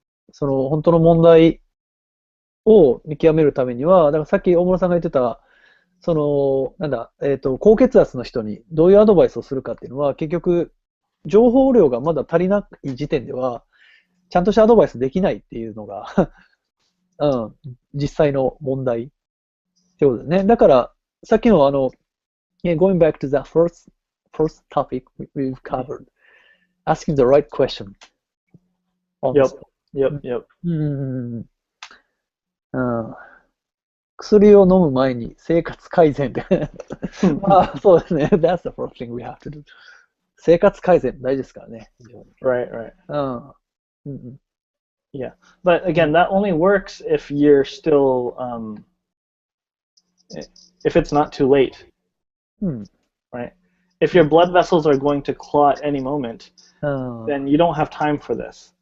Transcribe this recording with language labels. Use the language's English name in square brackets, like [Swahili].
[Japanese] その、本当の問題を見極めるためには、だからさっき大室さんが言ってた、その、高血圧の人にどういうアドバイスをするかっていうのは、結局、情報量がまだ足りない時点では、ちゃんとしたアドバイスできないっていうのが、実際の問題ってことですね。だから、さっきの [English] going back to the first topic we've covered, asking the right question. Yep. [Japanese] 薬を飲む前に生活改善で。まあ、そうですね。 [English] That's the first thing we have to do. [Japanese] 生活改善大事ですからね。 [English] Right. Yeah, but again, that only works if you're still, if it's not too late, right? If your blood vessels are going to clot any moment, then you don't have time for this.